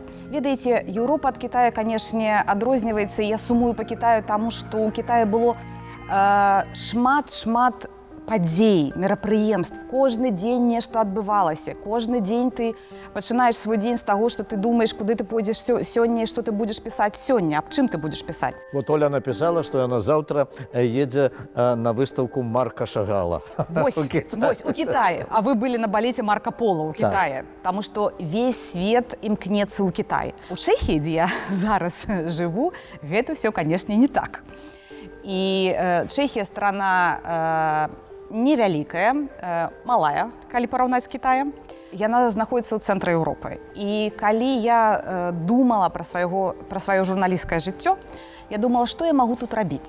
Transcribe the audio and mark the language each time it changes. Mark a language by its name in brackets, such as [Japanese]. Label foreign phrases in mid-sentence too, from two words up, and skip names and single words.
[Belarusian] Ведаеце, Еўропа ад Кітая, канешне, адрозніваецца, і я сумую па Кітаю, таму што ў Кітаі было шмат падзей, мерапрыемств. Кожны дзень нешта адбывалася. Кожны дзень ты пачынаеш свой дзень з таго, што ты думаеш, куды ты пойдзеш сёння і што ты будзеш пісаць сёння, аб чым ты будзеш пісаць. [Russian] Вот Оля написала, что она завтра едет на выставку Марка Шагала. [Belarusian] Вось, у Китае. [Russian] А вы были на балете Марко Поло у Китае. Потому что весь свет [Belarusian] імкнецца ў Китай. У Чэхіі, дзе я зараз жыву, гэта [Russian] все, конечно, [Belarusian] не так. І Чэхія страна невялікая, малая, калі параўнаць з Кітаем. Яна знаходзіцца ў цэнтры Еўропы. І калі я думала пра сваё журналісцкае жыццё, я думала, што я магу тут рабіць.